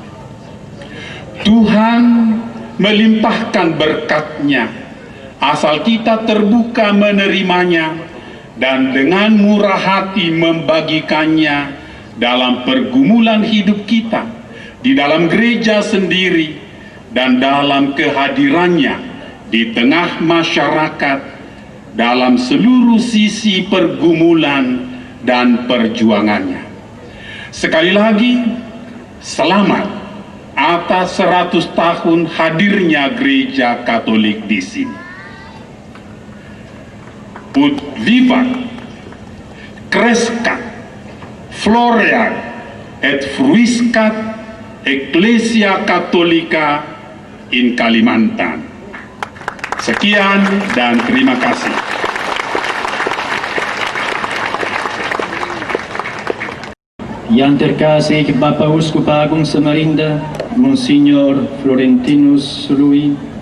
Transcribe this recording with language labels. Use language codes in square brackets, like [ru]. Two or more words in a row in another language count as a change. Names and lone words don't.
[id] Tuhan melimpahkan berkat-Nya asal kita terbuka menerimanya dan dengan murah hati membagikannya dalam pergumulan hidup kita, di dalam gereja sendiri dan dalam kehadirannya di tengah masyarakat dalam seluruh sisi pergumulan dan perjuangannya. Sekali lagi, selamat atas 100 tahun hadirnya gereja Katolik di sini. [la] Ut vivat, crescat, floreat, et fruiscat Ecclesia Catholica in Kalimantan. [id] Sekian dan terima kasih. Yang terkasih Bapak Uskup Agung Samarinda, Monsignor Florentinus Lui,